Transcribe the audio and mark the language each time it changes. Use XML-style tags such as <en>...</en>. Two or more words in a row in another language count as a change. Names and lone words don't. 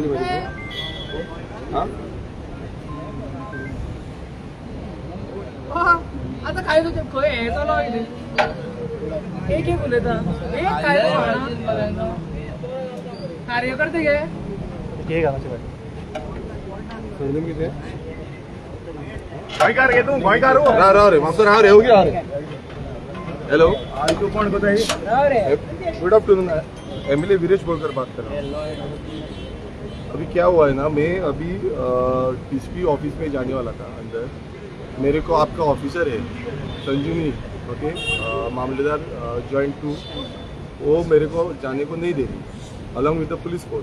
<kok>आता काय खंय हे चलो एक उलयता एक काय कार्यकर्ते गे कितें गोंयकार गे तूं गोंयकार राव रे मातसो राव रे हेलो तू कोण कोता</kok> <en>Good afternoon</en> <kok>एमएलए वीरेश बोलकर</kok> <hi>बात कर रहा हूँ। अभी क्या हुआ है ना, मैं अभी टीसीपी ऑफिस में जाने वाला था अंदर। मेरे को आपका ऑफिसर है संजीवनी, ओके, मामलेदार जॉइंट 2, वो मेरे को जाने को नहीं दे रही</hi> <en>along with the police force.</en>